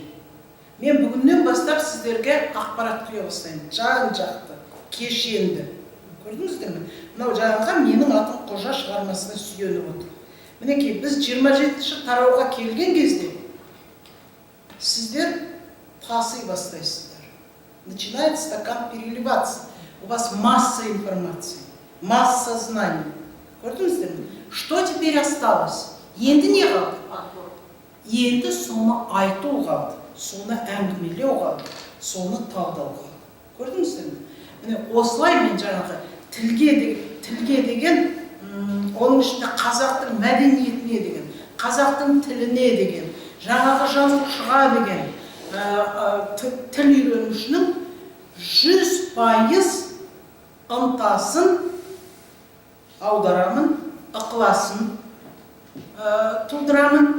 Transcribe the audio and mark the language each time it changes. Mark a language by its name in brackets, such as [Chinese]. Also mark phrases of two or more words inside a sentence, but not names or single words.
[Kazakh] Мен бүгіннен бастап сіздерге ақпарат құя бастаймын. Жан-жақты, кешенді. Көрдіңіздер ме? Мынау жаңағы менің атым Қожа шығармасына сүйеніп отыр. Мінекей, біз 27-ші тарауға келген кезде сіздер тасый бастайсыздар. [Russian] Начинает стакан переливаться. У вас масса информации, масса знаний. [Kazakh] Көрдіңіздер ме? [Russian] Что теперь осталось? [Kazakh] Енді не қалды? Енді соны айту қалды, соны әңгімелеу қалды, соны талдау қалды. Көрдіңіздер ме? Міне осылай мен жаңағы тілге деген, оның ішінде қазақтың мәдениетіне деген, қазақтың тіліне деген, жаңағы жазушыға деген тіл үйренушінің 100% ынтасын аударамын, ықыласын тудырамын.